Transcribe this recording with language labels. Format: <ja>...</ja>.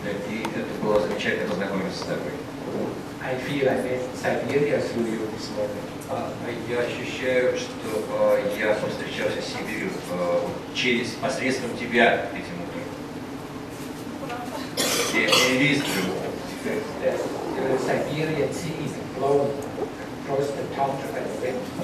<ru>И это было замечательно познакомиться с тобой.</ru> <en>I feel I met Siberia through you this morning.</en> <ru>Я ощущаю, что я повстречался с Сибирью посредством тебя этим утром.</ru> <en>It is true. The Siberian sea is blown across the tundra by the wind.</en>